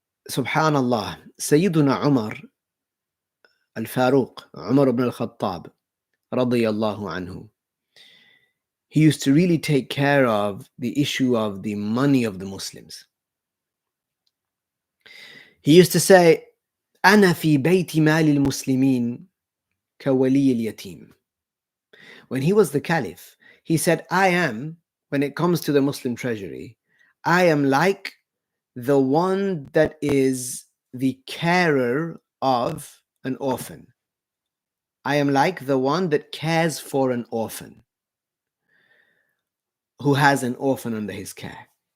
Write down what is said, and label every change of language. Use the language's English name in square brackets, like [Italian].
[English] Subhanallah, Sayyiduna Umar al-Faruq, Umar ibn al-Khattab, radiyallahu anhu, he used to really take care of the issue of the money of the Muslims. He used to say, [Arabic] أنا في بيت مال المسلمين كولي اليتيم. [English] When he was the caliph, he said, I am, when it comes to the Muslim treasury, I am like the one that is the carer of an orphan. I am like the one that cares for an orphan, who has an orphan under his care.